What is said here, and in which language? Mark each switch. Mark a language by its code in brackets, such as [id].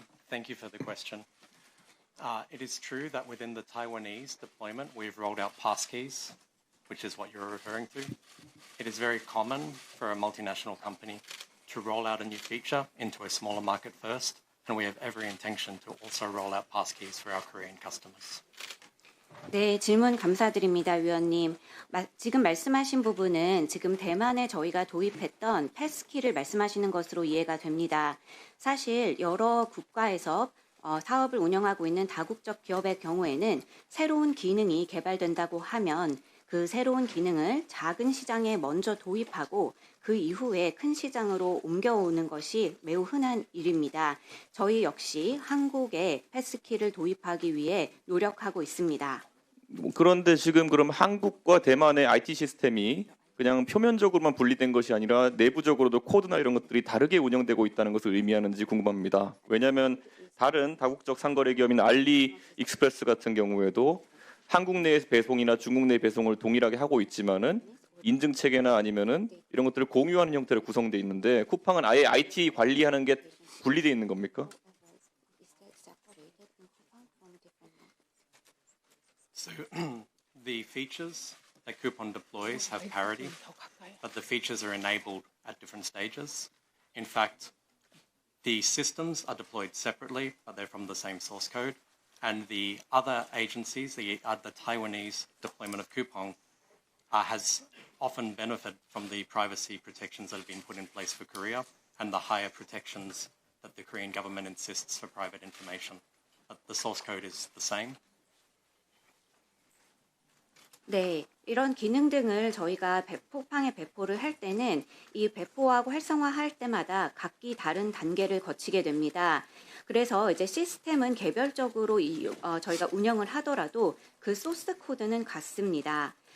[en] Thank you for the question. It is true that within the Taiwanese deployment, we've rolled out passkeys, which is what you're referring to. It is very common for a multinational company to roll out a new feature into a smaller market first, and we have every intention to also roll out passkeys for our Korean customers. [ko] 네, 질문 감사드립니다, 위원님. 지금 말씀하신 부분은 지금 대만에 저희가 도입했던 패스키를 말씀하시는 것으로 이해가 됩니다. 사실 여러 국가에서 사업을 운영하고 있는 다국적 기업의 경우에는 새로운 기능이 개발된다고 하면 그 새로운 기능을 작은 시장에 먼저 도입하고 그 이후에 큰 시장으로 옮겨오는 것이 매우 흔한 일입니다. 저희 역시 한국에 패스키를 도입하기 위해 노력하고 있습니다. 그런데 지금 그럼 한국과 대만의 IT 시스템이 그냥 표면적으로만 분리된 것이 아니라 내부적으로도 코드나 이런 것들이 다르게 운영되고 있다는 것을 의미하는지 궁금합니다. 왜냐하면 다른 다국적 상거래 기업인 알리익스프레스 같은 경우에도 한국 내 배송이나 중국 내 배송을 동일하게 하고 있지만은 인증 체계나 아니면은 이런 것들을 공유하는 형태로 구성돼 있는데 쿠팡은 아예 IT 관리하는 게 분리돼 있는 겁니까? [en] So the features that Coupon deploys have parity, but the features are enabled at different stages. In fact, the systems are deployed separately, but they're from the same source code. And the other agencies, the Taiwanese deployment of Coupon, has often benefited from the privacy protections that have been put in place for Korea and the higher protections that the Korean government insists for private information. But the source code is the same. [ko] 네, 이런 기능 등을 저희가 쿠팡에 배포를 할 때는 이 배포하고 활성화할 때마다 각기 다른 단계를 거치게 됩니다. 그래서 이제 시스템은 개별적으로 저희가 운영을 하더라도 그 소스 코드는 같습니다.